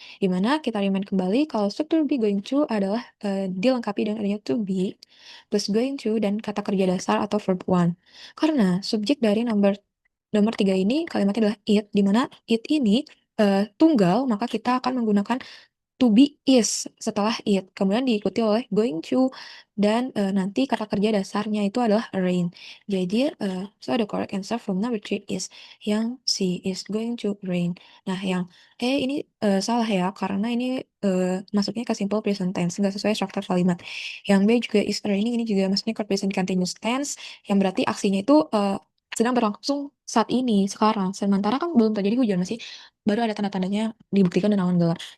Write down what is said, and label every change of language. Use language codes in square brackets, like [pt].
[id] Di mana kita remind kembali kalau struktur be going to adalah dilengkapi dengan adanya to be plus going to dan kata kerja dasar atau verb one. Karena subjek dari nomor 3 ini kalimatnya adalah it, di mana it ini tunggal, maka kita akan menggunakan to be is setelah it, kemudian diikuti oleh going to, dan nanti kata kerja dasarnya itu adalah rain. [en] Jadi, so the correct answer from number 3 is yang C, is going to rain. [id] Nah, yang ini salah ya, karena ini masuknya ke simple present tense, nggak sesuai struktur kalimat. Yang B juga is raining, ini juga masuknya ke present continuous tense, yang berarti aksinya itu sedang berlangsung saat ini, sekarang. Sementara kan belum terjadi hujan, masih baru ada tanda-tandanya dibuktikan dengan awan gelap.